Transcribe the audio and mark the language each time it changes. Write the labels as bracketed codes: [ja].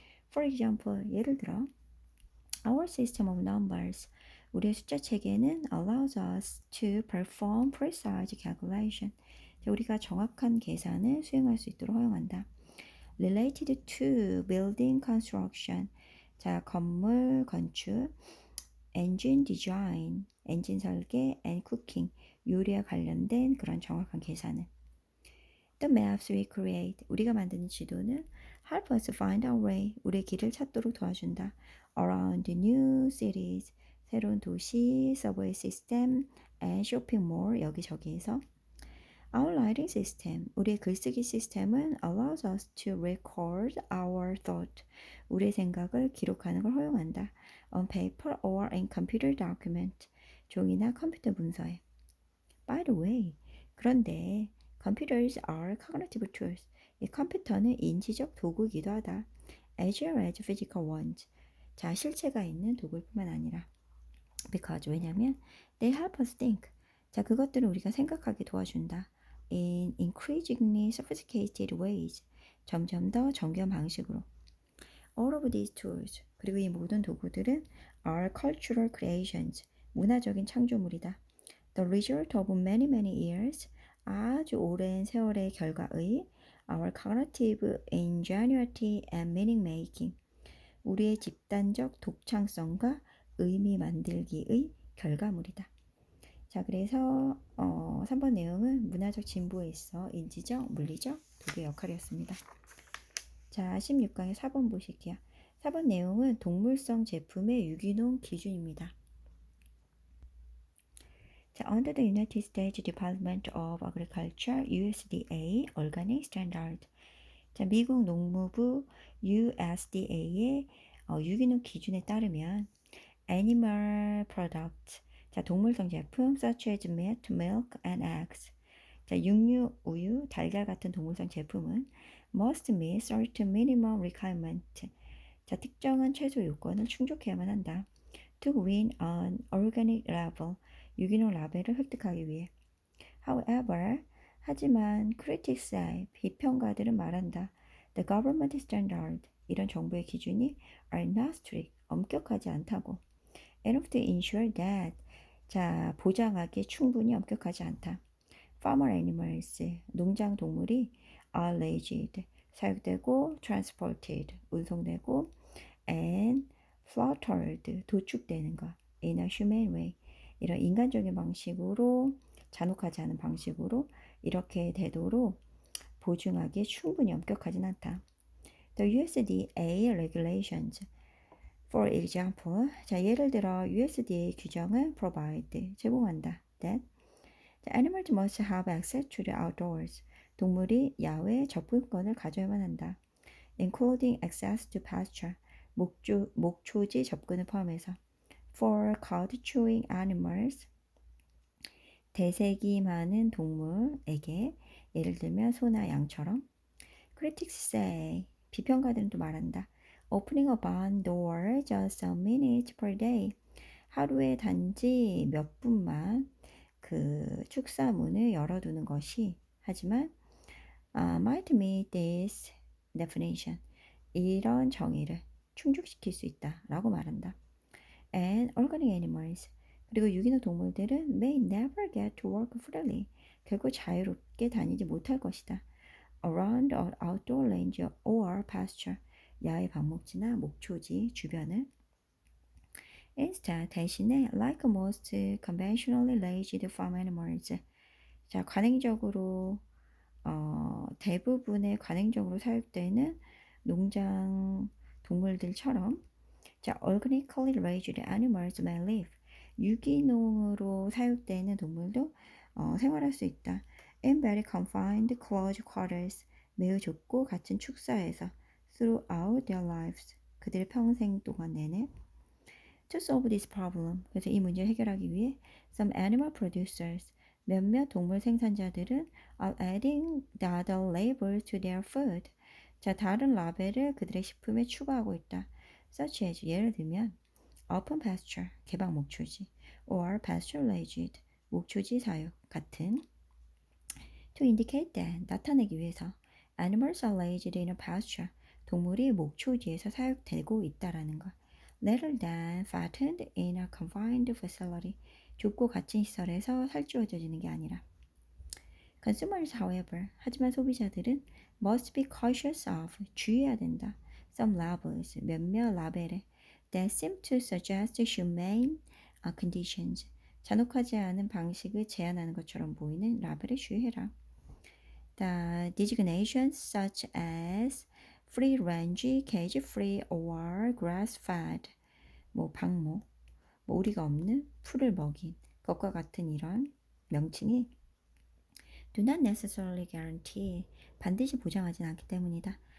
[en] For example, [ko] 예를 들어, [en] our system of numbers, [ko] 우리의 숫자 체계는 [en] allows us to perform precise calculation, [ko] 우리가 정확한 계산을 수행할 수 있도록 허용한다. [en] Related to building construction, [ko] 자, 건물 건축, [en] engine design, [ko] 엔진 설계, [en] and cooking, [ko] 요리와 관련된 그런 정확한 계산은. [en] The maps we create, [ko] 우리가 만드는 지도는 [en] help us find our way, [ko] 우리의 길을 찾도록 도와준다. [en] Around new cities, [ko] 새로운 도시, [en] subway system, and shopping mall, [ko] 여기저기에서. [en] Our writing system, [ko] 우리의 글쓰기 시스템은 [en] allows us to record our thought, [ko] 우리의 생각을 기록하는 걸 허용한다. [en] On paper or in computer document, [ko] 종이나 컴퓨터 문서에. [en] By the way, [ko] 그런데 [en] computers are cognitive tools, [ko] 이 컴퓨터는 인지적 도구이기도 하다. [en] As well as physical ones, [ko] 자, 실체가 있는 도구일 뿐만 아니라. [en] Because, [ko] 왜냐면 [en] they help us think, [ko] 자, 그것들은 우리가 생각하게 도와준다. [en] In increasingly sophisticated ways, [ko] 점점 더 정교한 방식으로. [en] All of these tools, [ko] 그리고 이 모든 도구들은 [en] are cultural creations, [ko] 문화적인 창조물이다. [en] The result of many years, [ko] 아주 오랜 세월의 결과의 [en] our cognitive ingenuity and meaning making, [ko] 우리의 집단적 독창성과 의미 만들기의 결과물이다. 자, 그래서 3번 내용은 문화적 진보에 있어 인지적, 물리적 도구의 역할이었습니다. 자, 16강의 4번 보실게요. 4번 내용은 동물성 제품의 유기농 기준입니다. 자, [en] under the United States Department of Agriculture (USDA) Organic Standard, [ko] 자, 미국 농무부 USDA의 유기농 기준에 따르면 [en] animal products, [ko] 자, 동물성 제품 [en] such as meat, milk, and eggs, [ko] 자, 육류, 우유, 달걀 같은 동물성 제품은 [en] must meet certain minimum requirement, [ko] 자, 특정한 최소 요건을 충족해야만 한다. [en] To win an organic label, [ko] 유기농 라벨을 획득하기 위해. [en] However, [ko] 하지만 [en] critics say, [ko] 비평가들은 말한다. [en] The government standard, [ko] 이런 정부의 기준이 [en] are not strict, [ko] 엄격하지 않다고. [en] Enough to ensure that, [ko] 자, 보장하기에 충분히 엄격하지 않다. [en] Farmer animals, [ko] 농장 동물이 [en] are raised, [ko] 사육되고 [en] transported, [ko] 운송되고 [en] and slaughtered, [ko] 도축되는 것 [en] in a humane way, [ko] 이런 인간적인 방식으로, 잔혹하지 않은 방식으로 이렇게 되도록 보증하기에 충분히 엄격하진 않다. [en] The USDA regulations, for example, [ko] 자, 예를 들어 USDA 규정은 [en] provide, [ko] 제공한다. [en] That the animals must have access to the outdoors, [ko] 동물이 야외 접근권을 가져야만 한다. [en] Including access to pasture, [ko] 목초지 접근을 포함해서. [en] For cud-chewing animals, [ko] 대세기 많은 동물에게, 예를 들면 소나 양처럼. [en] Critics say, [ko] 비평가들은 또 말한다. [en] Opening a barn door just a minute per day, [ko] 하루에 단지 몇 분만 그 축사문을 열어두는 것이, 하지만 [en] might meet this definition, [ko] 이런 정의를 충족시킬 수 있다라고 말한다. [en] And organic animals, [ko] 그리고 유기농 동물들은 [en] may never get to work freely, [ko] 결국 자유롭게 다니지 못할 것이다. [en] Around an outdoor range or pasture, [ko] 야외 방목지나 목초지 주변을. [en] Instead, [ko] 대신에 [en] like most conventionally raised farm animals, [ko] 자, 관행적으로 대부분의 관행적으로 사육되는 농장 동물들처럼, 자, [en] organically raised animals may live, [ko] 유기농으로 사육되는 동물도 생활할 수 있다. [en] In very confined close quarters, [ko] 매우 좁고 갇힌 축사에서 [en] throughout their lives, [ko] 그들의 평생 동안 내내. [en] To solve this problem, [ko] 그래서 이 문제를 해결하기 위해 [en] some animal producers, [ko] 몇몇 동물 생산자들은 [en] are adding the other labels to their food, [ko] 자, 다른 라벨을 그들의 식품에 추가하고 있다. [en] Such as, [ko] 예를 들면 [en] open pasture, [ko] 개방 목초지, [en] or pasturaged, [ko] 목초지 사육 같은 [en] to indicate that, [ko] 나타내기 위해서 [en] animals are raised in a pasture, [ko] 동물이 목초지에서 사육되고 있다라는 것. [en] rather than fattened in a confined facility, [ko] 좁고 갇힌 시설에서 살찌워져지는 게 아니라 [en] consumers, however, [ko] 하지만 소비자들은 [en] must be cautious of, [ko] 주의해야 된다. [en] some labels, [ko] 몇몇 라벨에 [en] that seem to suggest humane conditions, [ko] 잔혹하지 않은 방식을 제한하는 것처럼 보이는 라벨에 주의해라. [en] The designations such as free range, cage free or grass fed, [ko] 뭐 방목, 뭐 우리가 없는 풀을 먹인 것과 같은 이런 명칭이 [en] do not necessarily guarantee, [ko] 반드시 보장하진 않기 때문이다.